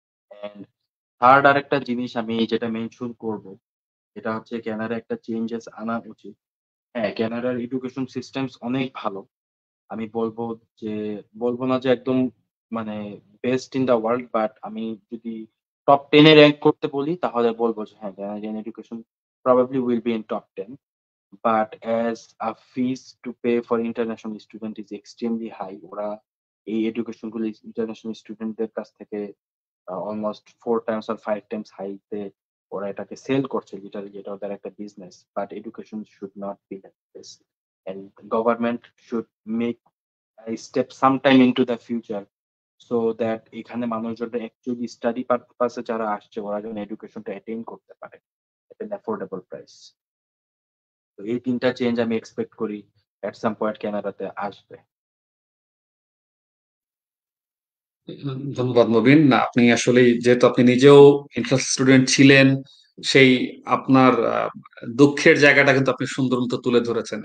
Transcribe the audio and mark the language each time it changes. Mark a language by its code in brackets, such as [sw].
[bn] And third আরেকটা জিনিস আমি যেটা মেনশন করব, সেটা হচ্ছে কানাডায় একটা চেঞ্জেস আনা উচিত। হ্যাঁ, কানাডার এডুকেশন সিস্টেমস অনেক ভালো। আমি যে বলব না যে একদম মানে best in the world, but আমি যদি টপ 10 এ র‍্যাংক করতে বলি তাহলে বলব যে হ্যাঁ, Canadian education [en] probably will be in top 10. But as a fees to pay for international student is extremely high. [bn] ওরা এই এডুকেশন গুলো ইন্টারন্যাশনাল স্টুডেন্টদের কাছ থেকে অলমোস্ট 4 টাইমস or 5 টাইমস হাইতে ওরা এটাকে সেল করছে, যেটা ওদের একটা business. [en] But education should not be like this. And government should make a step sometime into the future so that [bn] এখানে মানুষজনরা অ্যাকচুয়ালি স্টাডি পারপাসে যারা আসছে ওরা যেন এডুকেশনটা অ্যাটেইন করতে পারে [en] at an affordable price. [bn] তো এই ৩ টা চেঞ্জ আমি এক্সপেক্ট করি এট সাম পয়েন্ট কানাডাতে আসবে। ধন্যবাদ মুবিন। না, আপনি আসলেই যেহেতু আপনি নিজেও ইন্টারেস্টেড স্টুডেন্ট ছিলেন, সেই আপনার দুঃখের জায়গাটা কিন্তু আপনি সুন্দর মতো তুলে ধরেছেন।